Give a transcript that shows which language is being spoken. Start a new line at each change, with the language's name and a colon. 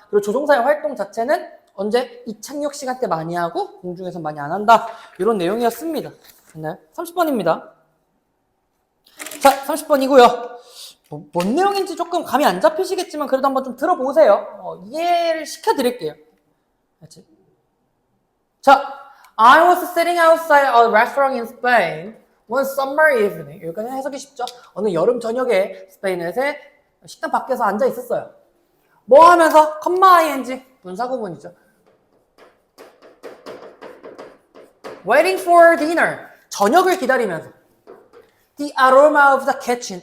Korean: 그리고 조종사의 활동 자체는 언제? 이착륙 시간대 많이 하고 공중에서 많이 안 한다. 이런 내용이었습니다. 네, 30번입니다. 자, 30번이고요. 뭔 내용인지 조금 감이 안 잡히시겠지만 그래도 한번 좀 들어보세요. 이해를 시켜드릴게요. 그렇지?
English: 자, I was sitting outside a restaurant in Spain one summer evening.
Korean: 여기까지 해석이 쉽죠? 어느 여름 저녁에 스페인에서 식당 밖에서 앉아 있었어요. 뭐 하면서? 컴마-ing 분사구문이죠.
English: Waiting for dinner.
Korean: 저녁을 기다리면서.
English: The aroma of the kitchen.